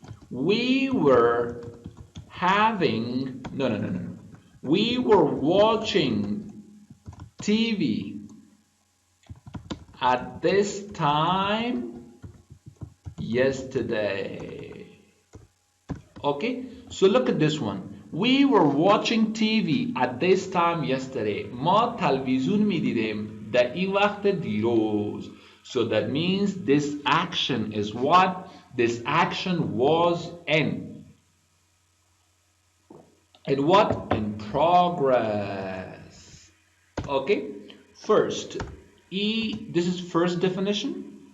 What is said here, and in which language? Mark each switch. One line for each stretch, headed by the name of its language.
English: We were having, we were watching TV at this time yesterday. Okay, so look at this one. We were watching TV at this time yesterday.
Persian: ما تلویزیون می‌دیدیم در این وقت دیروز.
English: So that means this action is what? This action was in what? In progress. Okay, first, this is first definition.